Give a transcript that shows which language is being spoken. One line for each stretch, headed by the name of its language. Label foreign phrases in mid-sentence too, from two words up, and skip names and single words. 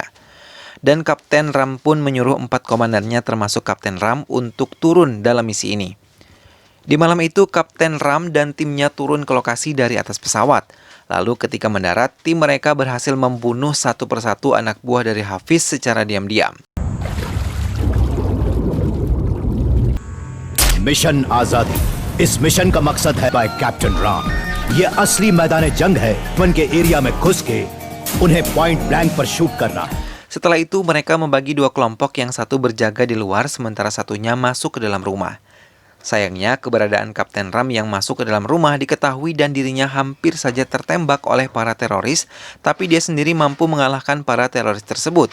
Indonesian: Dan Kapten Ram pun menyuruh 4 komandannya termasuk Kapten Ram untuk turun dalam misi ini. Di malam itu, Kapten Ram dan timnya turun ke lokasi dari atas pesawat. Lalu ketika mendarat, tim mereka berhasil membunuh satu persatu anak buah dari Hafiz secara diam-diam.
Hindi: मिशन आजादी इस मिशन का मकसद है बाय कैप्टन राम। ये असली मैदान जंग है। उनके एरिया में घुस के उन्हें
English: point blank
Hindi: पर शूट करना।
Indonesian: Setelah itu mereka membagi 2 kelompok, yang satu berjaga di luar sementara satunya masuk ke dalam rumah. Sayangnya keberadaan Kapten Ram yang masuk ke dalam rumah diketahui dan dirinya hampir saja tertembak oleh para teroris, tapi dia sendiri mampu mengalahkan para teroris tersebut.